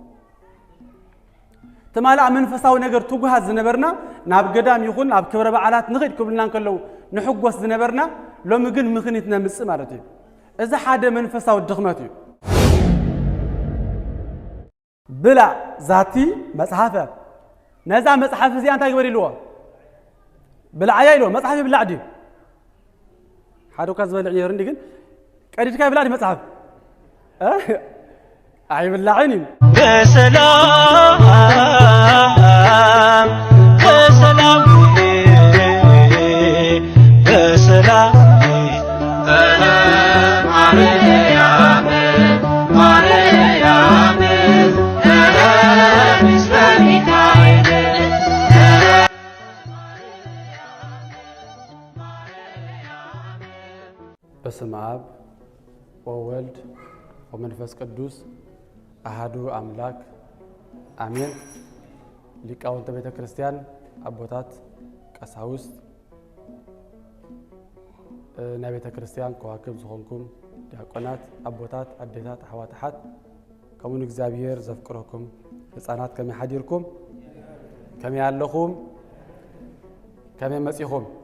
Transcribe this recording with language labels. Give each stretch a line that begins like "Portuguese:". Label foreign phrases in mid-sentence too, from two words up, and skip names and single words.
Tigrinya: ተማላ መንፈሳዊ ነገር ትጉሃት ዝነበርና ናብ ገዳም ይኹን ናብ ክብረ በዓላት ንኽድ ክብልና እንከለው ንሕጎስ ዝነበርና ሎሚ ግን ምኽኒት ነምጽ ማለት እዩ እዚ ሓደ መንፈሳዊ ድኽመት እዩ
Geez: ብላ ዛቲ መጽሐፈ
Tigrinya: ነዛ መጽሐፍ እዚኣ እንታይ ግበር ኢልዎ ብላዕያ ኢልዎ መጽሐፍ ይብላዕ ድዩ ሓደ እኳ ዝበልዕ ነይሩ እንዲ ግን ቀዲድካ ይብላዕ ዲ መጽሐፍ አይብላዕን በሰላም በሰላም በሰላም ማርያም ማርያም
Geez: ምስበሚታይነ በስመ አብ ወወልድ ወመንፈስ ቅዱስ አሃዱ አምላክ አሜን።
Tigrinya: ሊቃውንተ ቤተ ክርስቲያን አቦታት ቀሳውስት ናይ ቤተ ክርስቲያን ከዋክብ ዝኾንኩም ዲያቆናት አቦታት አዴታት አሕዋታት ከምኡን እግዚአብሔር ዘፍቅረኩም ህፃናት ከመይ ሓዲርኩም ከመይ ኣለኹም ከመይ መጺኹም